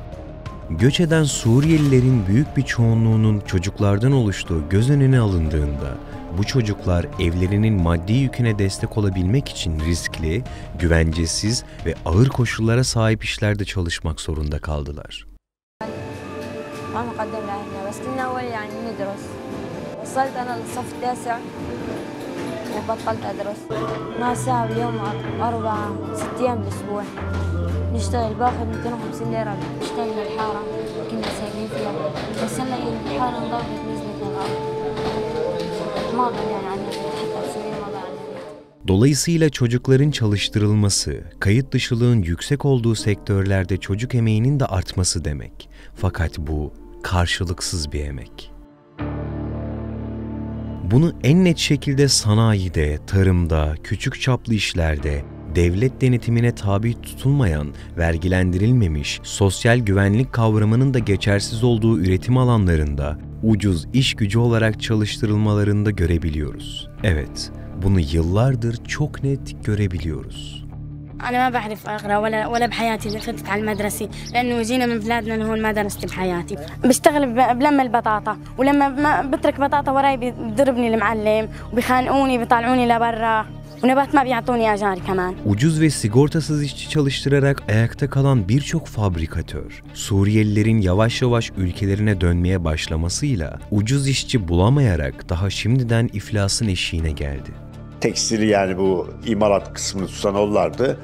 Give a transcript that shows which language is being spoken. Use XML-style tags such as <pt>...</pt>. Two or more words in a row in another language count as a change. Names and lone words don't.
<tr>Göç eden Suriyelilerin büyük bir çoğunluğunun çocuklardan oluştuğu göz önüne alındığında, bu çocuklar evlerinin maddi yüküne destek olabilmek için riskli, güvencesiz ve ağır koşullara sahip işlerde çalışmak zorunda kaldılar.</tr> <ar>نشتغل باخذ 250 ليرة نشتغل بالحارة كنا ساكنين فيها بس هلا الحارة انضربت نزلت للأرض ما ضل يعني عندنا حتى بسوريا ما ضل عندنا.</ar> <tr>Dolayısıyla çocukların çalıştırılması, kayıt dışılığın yüksek olduğu sektörlerde çocuk emeğinin de artması demek. Fakat bu karşılıksız bir emek. Bunu en net şekilde sanayide, tarımda, küçük çaplı işlerde, devlet denetimine tabi tutulmayan, vergilendirilmemiş, sosyal güvenlik kavramının da geçersiz olduğu üretim alanlarında ucuz iş gücü olarak çalıştırılmalarında görebiliyoruz. Evet, bunu yıllardır çok net görebiliyoruz.</tr> <ar>أنا ما بعرف أقرأ ولا بحياتي دخلت على المدرسة لأنه جينا من بلادنا هون ما درست بحياتي بشتغل بلم البطاطا ولما ما بترك بطاطا وراي بيضربني المعلم وبيخانقوني بيطلعوني لبرا ونبات ما بيعطوني أجار كمان.</ar> <tr>Ucuz ve sigortasız işçi çalıştırarak ayakta kalan birçok fabrikatör, Suriyelilerin yavaş yavaş ülkelerine dönmeye başlamasıyla ucuz işçi bulamayarak daha şimdiden iflasın eşiğine geldi. Tekstili yani bu imalat kısmını tutan onlardı.</tr>